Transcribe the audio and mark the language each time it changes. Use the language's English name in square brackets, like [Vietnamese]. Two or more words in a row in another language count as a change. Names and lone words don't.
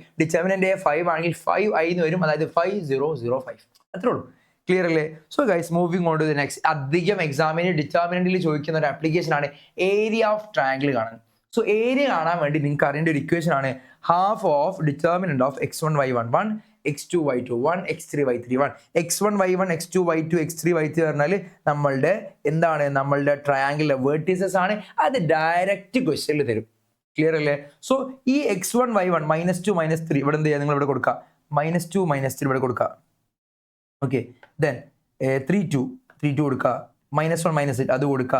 [English] determinant A [Malayalam] 5 ആണെങ്കിൽ 5 ഐ എന്ന് വരും. അതായത് 5 0 0 5. അത്രേ ഉള്ളൂ. ക്ലിയർ അല്ലേ? [English] so guys, moving on to the next. [Malayalam] അധികം എക്സാമിന് ഡിറ്റർമിനന്റിൽ ചോദിക്കുന്ന ഒരു ആപ്ലിക്കേഷൻ ആണ് [English] area of triangle [Malayalam] കാണാൻ. [English] so area [Malayalam] കാണാൻ വേണ്ടി നിങ്ങൾക്ക് അറിയേണ്ട ഒരു ഇക്വേഷൻ ആണ് [English] half of determinant of [Malayalam] x1 y1 1 x2 y2 1 x3 y3 1. x1 y1 x2 y2 x3 y3 പറഞ്ഞാൽ നമ്മളുടെ എന്താണ്, നമ്മളുടെ ട്രയാങ്കിളിലെ വേർട്ടീസസ് ആണ്. അത് [English] direct question [Malayalam] തരും. ക്ലിയർ അല്ലേ? സോ ഈ x1 y1 -2 -3 ഇവിടെ എന്ത് ചെയ്യുക, നിങ്ങൾ ഇവിടെ കൊടുക്കുക, -2 -3 ഇവിടെ കൊടുക്കുക. [English] okay, then [Malayalam] 3 2 കൊടുക്കുക, -1 -8 അത് കൊടുക്കുക.